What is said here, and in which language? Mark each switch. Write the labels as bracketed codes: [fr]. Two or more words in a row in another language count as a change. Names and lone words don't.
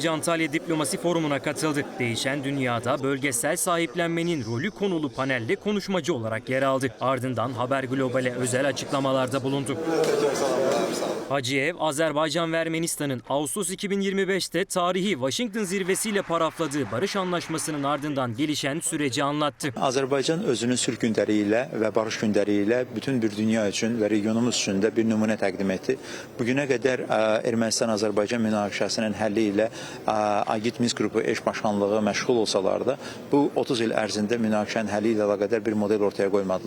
[tr] Antalya Diplomasi Forumu'na katıldı. Değişen dünyada bölgesel sahiplenmenin rolü konulu panelde konuşmacı olarak yer aldı. Ardından Haber Global'e özel açıklamalarda bulundu. Hacıyev, Azerbaycan ve Ermenistan'ın Ağustos 2025'te tarihi Washington zirvesiyle parafladığı barış anlaşmasının ardından gelişen süreci anlattı. [az] Azərbaycan özünün sülh gündəliyi və barış gündəliyi ilə bütün bir dünya üçün və regionumuz üçün də bir nümunə təqdim etdi. Bugünə qədər Ermənistan-Azərbaycan münaqişəsinin həlli ilə Agit Minsk qrupu [tr] eş başkanlığı [az] məşğul olsalar da bu 30 il ərzində münaqişənin həlli ilə əlaqədar bir model ortaya qoymadılar.